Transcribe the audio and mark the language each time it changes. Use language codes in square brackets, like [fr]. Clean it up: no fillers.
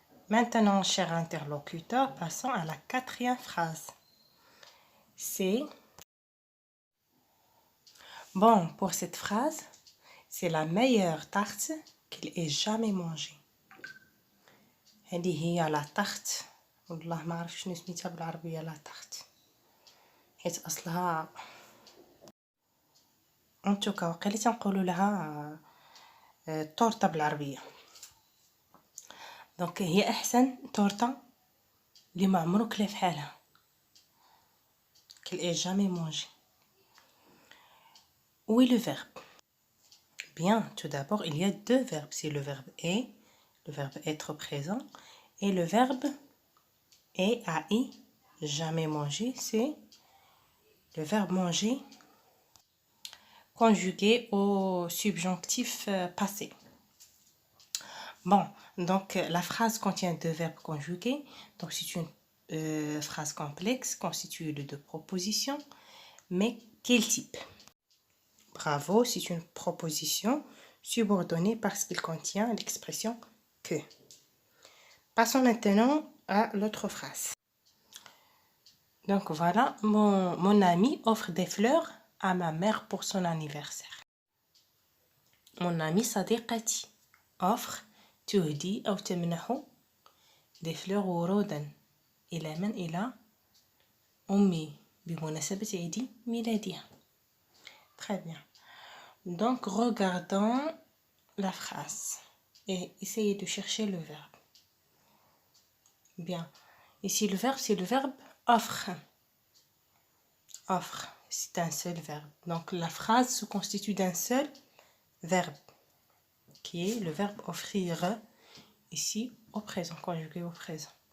[fr] Maintenant, cher interlocuteur, passons à la 4e phrase. C'est... Bon, pour cette phrase, c'est la meilleure tarte qu'il ait jamais mangée. [ar] هذه هي لا تارت. والله ما عرفت شنو سميتها بالعربية لا تارت، حيت أصلها انتوكا وقيلا تنقولوا لها تورته بالعربية. دونك هي أحسن تورته اللي ما عمرو كلا فحالها، [fr] qu'il ait jamais mangé. Où est le verbe? Bien, tout d'abord, il y a deux verbes. C'est le verbe est, le verbe être présent, et le verbe est, ai, jamais manger, c'est le verbe manger conjugué au subjonctif passé. Bon, donc la phrase contient deux verbes conjugués. Donc c'est une phrase complexe constituée de deux propositions. Mais quel type? Bravo, c'est une proposition subordonnée parce qu'il contient l'expression que. Passons maintenant à l'autre phrase. Donc voilà, mon ami offre des fleurs à ma mère pour son anniversaire. Mon ami [ar] صديقتي [fr] offre [ar] تهدي أو تمنح [fr] des fleurs [ar] ورودا إلى من؟ إلى أمي بمناسبة عيد ميلادها. [fr] Très bien. Donc regardons la phrase et essayez de chercher le verbe. Bien. Ici le verbe, c'est le verbe offre. Offre, c'est un seul verbe. Donc la phrase se constitue d'un seul verbe, qui est le verbe offrir, ici au présent, conjugué au présent.